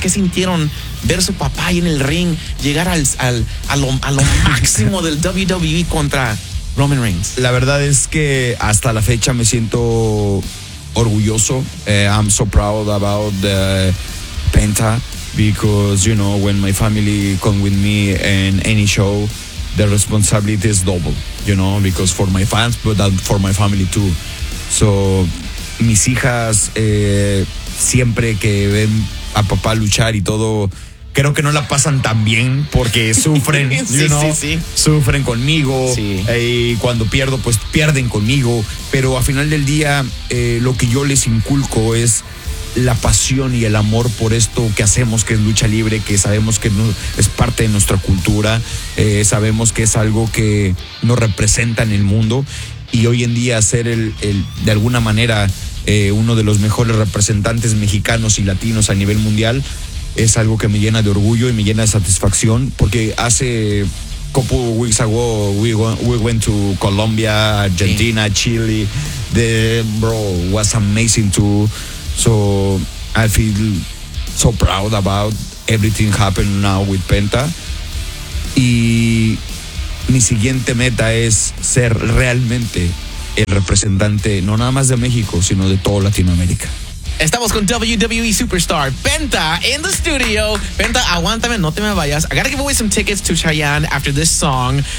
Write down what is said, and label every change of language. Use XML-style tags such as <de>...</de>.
<es>¿Qué sintieron ver su papá ahí en el ring llegar a lo máximo del WWE contra Roman Reigns? La verdad es que hasta la fecha me siento orgulloso.</es> <en>I'm so proud about the Penta because, you know, when my family come with me in any show, the responsibility is double, you know, because for my fans, but for my family too.</en> <es>So, mis hijas, siempre que ven a papá luchar y todo, creo que no la pasan tan bien porque sufren, sí,</es> <en>you know,</en> <es>sí, sí. Sufren conmigo. Sí. Y cuando pierdo, pues pierden conmigo. Pero al final del día, lo que yo les inculco es la pasión y el amor por esto que hacemos, que es lucha libre, que sabemos que no, es parte de nuestra cultura, sabemos que es algo que nos representa en el mundo. Y hoy en día ser el de alguna manera uno de los mejores representantes mexicanos y latinos a nivel mundial es algo que me llena de orgullo y me llena de satisfacción, porque hace</es> <en>couple of weeks ago we went to Colombia, Argentina,</en> <es>sí.</es> <en>Chile, the bro was amazing too. So I feel so proud about everything happened now with Penta.</en> <es>Y mi siguiente meta es ser realmente el representante, no nada más de México, sino de toda Latinoamérica. Estamos con WWE Superstar Penta</es> <en>in the studio.</en> <es>Penta, aguántame, no te me vayas.</es> <en>I gotta give away some tickets to Chayanne after this song.</en>